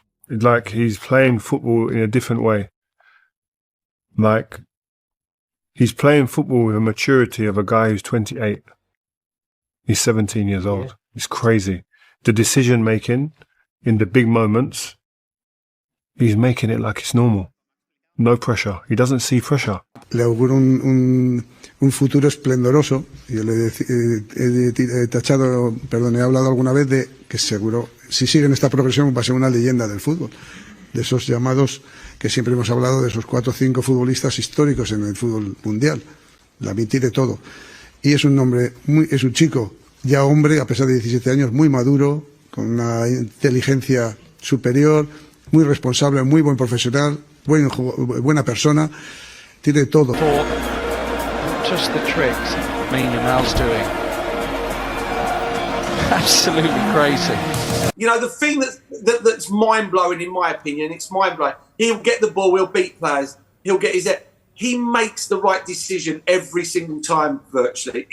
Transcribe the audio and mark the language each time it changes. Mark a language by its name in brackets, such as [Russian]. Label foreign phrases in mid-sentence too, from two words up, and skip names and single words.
[English] Like, he's playing football in a different way. Like, he's playing football with a maturity of a guy who's 28. He's 17 years old. It's crazy. The decision making in the big moments, he's making it like it's normal. No pressure. He doesn't see pressure. [Spanish] Le auguro un futuro esplendoroso. Yo le he tachado, perdón, he hablado alguna vez de que seguro, si sigue en esta progresión, va a ser una leyenda del fútbol. De esos llamados que siempre hemos hablado, de esos 4 o 5 futbolistas históricos en el fútbol mundial. Lamine tiene todo. Y es un hombre, es un chico ya hombre, a pesar de 17 años, muy maduro, con una inteligencia superior, muy responsable, muy buen profesional, buena persona, tiene todo. [English] Just the tricks Lamine Yamal's doing. Absolutely crazy. You know, the thing that's mind-blowing, in my opinion, it's mind-blowing. He'll get the ball, he'll beat players, he'll get his head. He makes the right decision every single time, virtually.